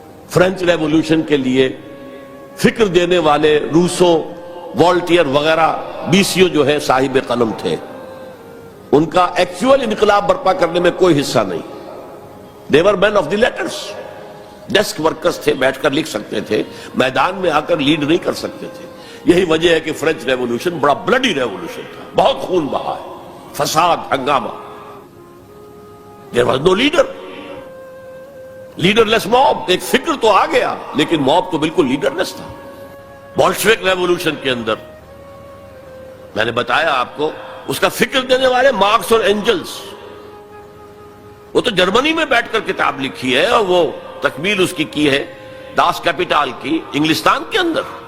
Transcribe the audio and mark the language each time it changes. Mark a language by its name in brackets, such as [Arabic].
[Urdu] French revolution کے لیے فکر دینے والے روسو، والٹیئر وغیرہ بیسیو جو ہے صاحب قلم تھے، ان کا ایکچوئل انقلاب برپا کرنے میں کوئی حصہ نہیں. [English] they were men of the letters، [Urdu] desk workers تھے، بیٹھ کر لکھ سکتے تھے، میدان میں آ کر لیڈ نہیں کر سکتے تھے. یہی وجہ ہے کہ فرینچ ریولوشن بڑا بلڈی ریولوشن تھا، بہت خون بہا ہے، فساد، ہنگامہ. [English] there was no leader، leaderless mob. [Urdu] ایک فکر تو آ گیا لیکن موب تو بالکل لیڈر لیس تھا. بولشوک ریولوشن کے اندر میں نے بتایا آپ کو، اس کا فکر دینے والے مارکس اور اینجلس، وہ تو جرمنی میں بیٹھ کر کتاب لکھی ہے اور وہ تکمیل اس کی ہے داس کیپیٹال کی انگلستان کے اندر.